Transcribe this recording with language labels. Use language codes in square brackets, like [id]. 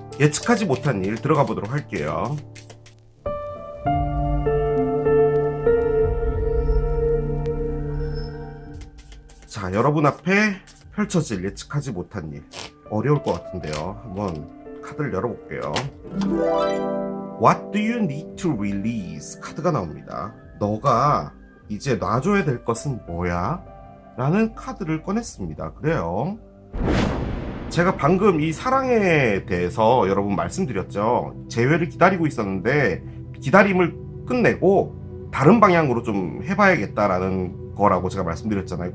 [ko] 예측하지 못한 일 들어가 보도록 할게요. 자, 여러분 앞에 펼쳐질 예측하지 못한 일. 어려울 것 같은데요. 한번 카드를 열어볼게요. [en] What do you need to release? [ko] 카드가 나옵니다. 너가 이제 놔줘야 될 것은 뭐야? 라는 카드를 꺼냈습니다. 그래요. 제가 방금 이 사랑에 대해서 여러분 말씀드렸죠. 재회를 기다리고 있었는데 기다림을 끝내고 다른 방향으로 좀 해봐야겠다라는 거라고 제가 말씀드렸잖아요.